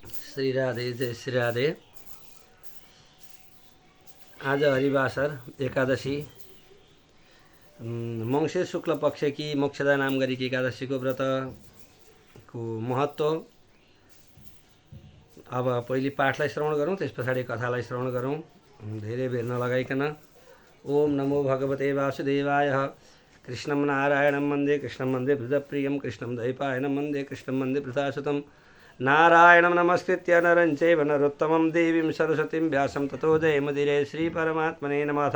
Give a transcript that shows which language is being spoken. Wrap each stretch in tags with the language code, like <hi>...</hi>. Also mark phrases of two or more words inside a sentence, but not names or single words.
<ne>श्री राधे जय श्री राधे। आज हरिवासर एकादशी मङ्सिर शुक्ल पक्ष की मोक्षदा नाम गरेकी एकादशी को व्रत को महत्व। अब पहिले पाठलाई श्रवण गरौँ, त्यस पछाडि कथालाई श्रवण गरौँ। धेरै बेर नलगाइकन।</ne> <sa>ओम नमो भगवते वासुदेवाय। कृष्णं नारायणं वन्दे कृष्णं वन्दे हृदप्रियं कृष्णं द्वैपायनं वन्दे कृष्णं वन्दे प्रथासुतं नारायणं नमस्कृत्य नरं चैव नरोत्तमं देवीं सरस्वतीं व्यासं ततो जयमुदीरये। श्रीपरमात्मने नमः।</sa>